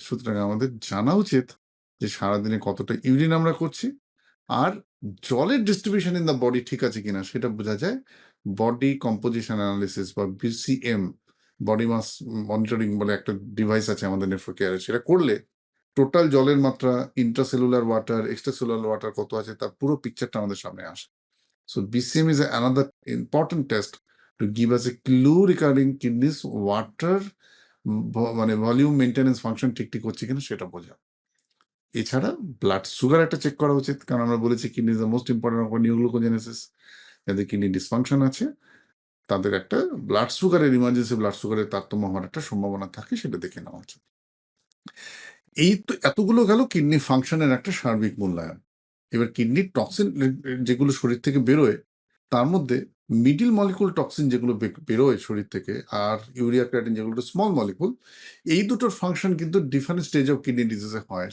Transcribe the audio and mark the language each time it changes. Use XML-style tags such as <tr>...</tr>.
<bn>সুতরাং আমাদের জানা উচিত যে সারাদিনে কতটা ইউরিন আমরা করছি, আর জলের ডিস্ট্রিবিউশন</bn> <en>in the body</en> <bn>ঠিক আছে কিনা সেটা বোঝা যায় বডি কম্পোজিশন অ্যানালিসিস বা বিসিএম, বডি মাস মনিটরিং বলে একটা ডিভাইস আছে আমাদের নেফ্রোকেয়ারে। সেটা করলে টোটাল জলের মাত্রা, ইন্ট্রাসেলুলার ওয়াটার, এক্সট্রাসেলুলার ওয়াটার কত আছে তার পুরো পিকচারটা আমাদের সামনে আসে।</bn> <en>So BCM is another important test to give us a clue regarding kidneys water</en> <bn>মানে ভলিউম মেনটেন্যান্স ফাংশন ঠিক ঠিক হচ্ছে কিনা সেটা বোঝা। এছাড়া ব্লাড সুগার একটা চেক করা উচিত, কারণ আমরা বলেছি</bn> <en>Kidney is the most important of neoglucogenesis.</en> <bn>যাদের কিডনি ডিসফাংশন আছে তাদের একটা ব্লাড সুগারের, ইমার্জেন্সি ব্লাড সুগারের তারতম্য হওয়ার একটা সম্ভাবনা থাকে, সেটা দেখে নেওয়া উচিত। এই তো এতগুলো গেল কিডনি ফাংশনের একটা সার্বিক মূল্যায়ন। এবার কিডনির টক্সিন যেগুলো শরীর থেকে বেরোয়, তার মধ্যে মিডিল মলিকুল টক্সিন যেগুলো বেরোয় শরীর থেকে, আর ইউরিয়া ক্রিয়াটিন যেগুলো স্মল মলিকুল, এই দুটোর ফাংশন কিন্তু ডিফারেন্ট স্টেজ অফ কিডনি ডিজিজে হয়।</bn>